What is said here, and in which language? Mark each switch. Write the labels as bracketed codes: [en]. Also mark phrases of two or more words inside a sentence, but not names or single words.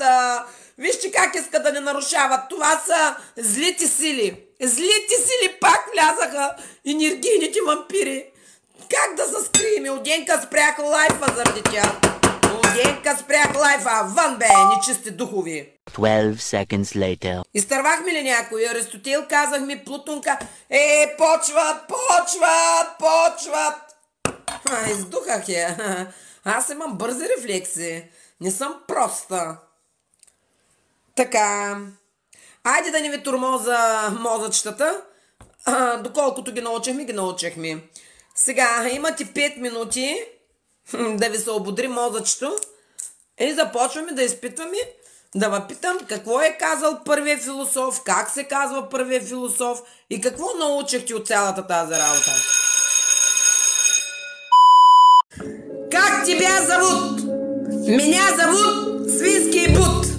[bg] Вижте как иска да ни нарушават. Това са злите сили. Злите сили пак влязаха. Енергийните вампири. Как да се скрием? Оденка спрях лайфа заради тях. Оденка спрях лайфа. Вън бе, нечисти духови. [en] 12 seconds later. [bg] Изтървахме ли някой? Аристотел казах ми, Плутонка. Почват. Издухах я. Аз имам бързи рефлекси. Не съм проста. Така. Айде да не ви тормоза мозъчетата. Доколкото ги научихме. Сега имате 5 минути да ви се ободри мозъчето. И започваме да изпитваме. Да ви питам какво е казал първият философ, как се казва първият философ и какво научихте от цялата тази работа. [ru] Как тебя зовут? Меня зовут Свинский Бут.